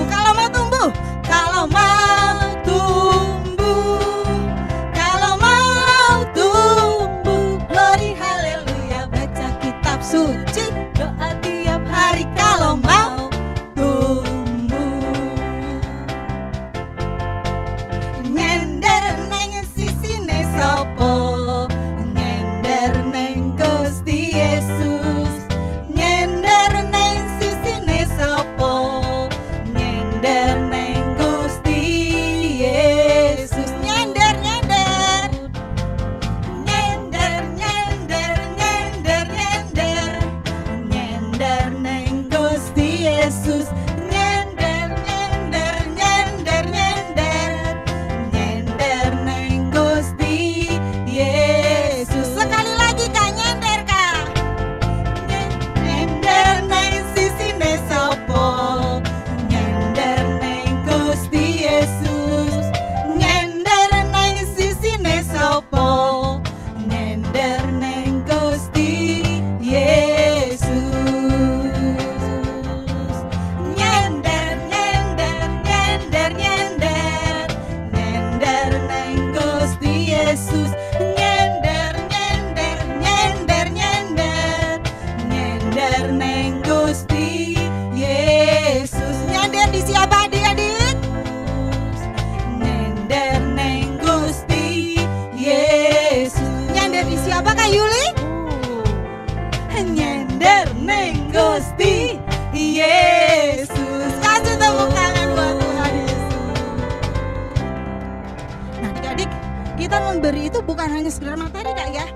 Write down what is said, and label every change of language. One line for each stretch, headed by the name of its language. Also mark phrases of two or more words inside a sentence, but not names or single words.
Indonesian: Kalau mau tumbuh, kalau mau tumbuh, kalau mau tumbuh,
English: glory haleluya.
Indonesian: Baca kitab suci, doa tiap hari kalau mau tumbuh.
Javanese: Nyender neng sisine sopo, nyender neng Gusti Yesus. Nyender neng sisine sopo, nyender neng Gusti Yesus. Nyender nyender, nyender nyender nyender nyender, nyender neng Gusti Yesus. Nyender nyender nyender nyender, nyender neng Gusti Yesus.
Indonesian: Sekali lagi Kak, nyender Kak.
Javanese: Nyender neng sisine sopo, nyender neng Gusti Yesus. Nyender neng sisine sopo, nyender neng Gusti Yesus. Nyender nyender nyender nyender, nyender neng Gusti Yesus. Nyender nyender nyender nyender, nyender neng Gusti Yesus.
Indonesian: Nyender di siapa adik-adik?
Javanese: Nyender neng Gusti Yesus.
Indonesian: Nyender di siapa Kak Yuli?
Javanese: Nyender neng Gusti Yesus.
Indonesian: Kasih tepuk tangan buat Tuhan Yesus. Nah adik-adik, kita memberi itu bukan hanya sekedar materi Kak ya,